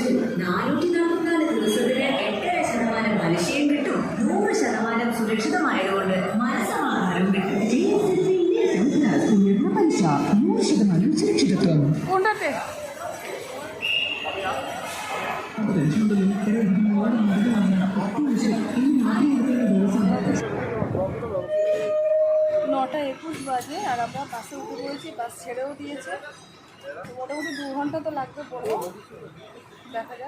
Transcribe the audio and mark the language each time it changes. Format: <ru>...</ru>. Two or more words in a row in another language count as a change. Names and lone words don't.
<ml>444 ദിവസത്തിന് 8.5% പലിശയും കിട്ടും. 100% സുരക്ഷിതമായതുകൊണ്ട് മനസ്സമാധാനം കിട്ടും. ഉയർന്ന പലിശ, 100% സുരക്ഷിതത്വം.</ml> <bn>নটা 21 বাজে, আর আমরা বাসে উঠে পড়েছি, বাস ছেড়েও দিয়েছে। মোটামুটি 2 ঘন্টা তো লাগবে বলবো, দেখা যাক।</bn>